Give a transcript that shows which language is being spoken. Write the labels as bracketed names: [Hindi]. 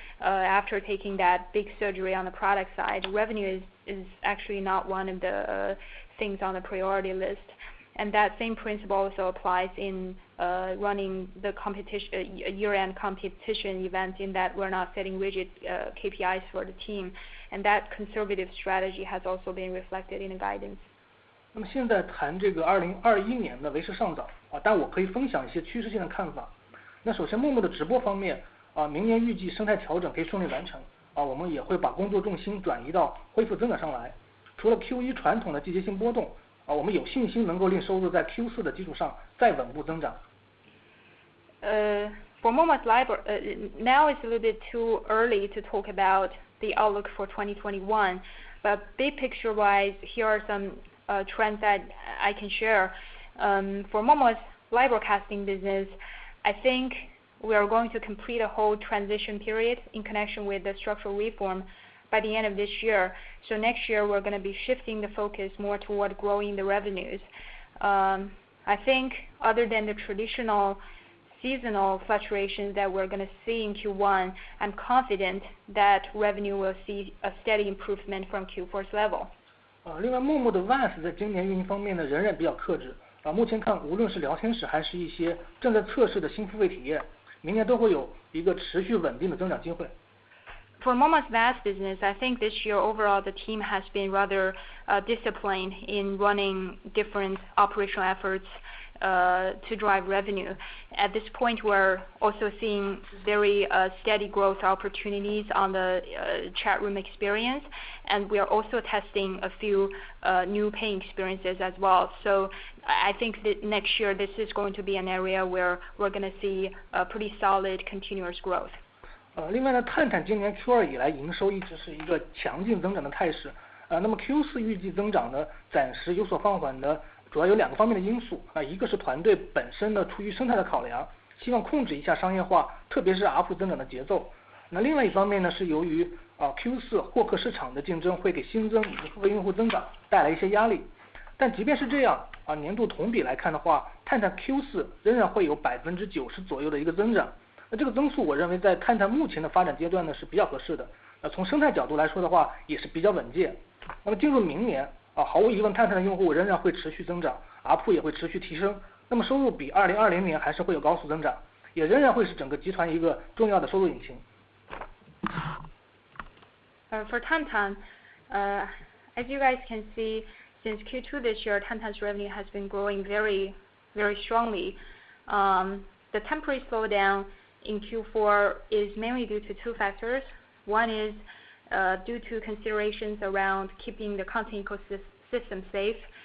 [English] After taking that big surgery on the product side, revenue is actually not one of the things on the priority list. And that same principle also applies in running the competition, year-end competition event, in that we're not setting rigid KPIs for the team. And that conservative strategy has also been reflected in the guidance. [Chinese] 那么现在谈这个2021年呢，为时尚早但我可以分享一些趋势性的看法。那首先，Momo的直播方面明年预计生态调整可以顺利完成我们也会把工作重心转移到恢复增长上来。除了 Q1 传统的季节性波动我们有信心能够令收入在 Q4 的基础上再稳步增长。 [English] For Momo's library, now it's a little bit too early to talk about the outlook for 2021, but big picture-wise, here are some trends that I can share. For Momo's live broadcasting business, I think we are going to complete a whole transition period in connection with the structural reform by the end of this year. So next year, we're going to be shifting the focus more toward growing the revenues. I think other than the traditional seasonal fluctuations that we're going to see in Q1, I'm confident that revenue will see a steady improvement from Q4's level. [Chinese] 另外，Momo的 VAS 在今年运营方面呢，仍然比较克制目前看，无论是聊天室还是一些正在测试的新付费体验，明年都会有一个持续稳定的增长机会。 [English] For Momo's VAS business, I think this year overall the team has been rather disciplined in running different operational efforts to drive revenue. At this point, we're also seeing very steady growth opportunities on the chat room experience, and we are also testing a few new paying experiences as well. So I think that next year this is going to be an area where we're going to see a pretty solid continuous growth. [Chinese] 另外呢，探探今年 Q2 以来营收一直是一个强劲增长的态势那么 Q4 预计增长呢暂时有所放缓的主要有两个方面的因素一个是团队本身呢出于生态的考量，希望控制一下商业化，特别是 ARPU 增长的节奏。那另外一方面呢是由于Q4 获客市场的竞争会给新增以及付费用户增长带来一些压力。但即便是这样年度同比来看的话，探探 Q4 仍然会有 90% 左右的一个增长。那这个增速我认为在探探目前的发展阶段呢是比较合适的。从生态角度来说的话也是比较稳健。那么进入明年毫无疑问，探探的用户仍然会持续增长 ，ARPU 也会持续提升。那么收入比2020年还是会有高速增长，也仍然会是整个集团一个重要的收入引擎。 [English] For Tantan, as you guys can see, since Q2 this year, Tantan's revenue has been growing very, very strongly. The temporary slowdown in Q4 is mainly due to two factors. One is due to considerations around keeping the content ecosystem safe.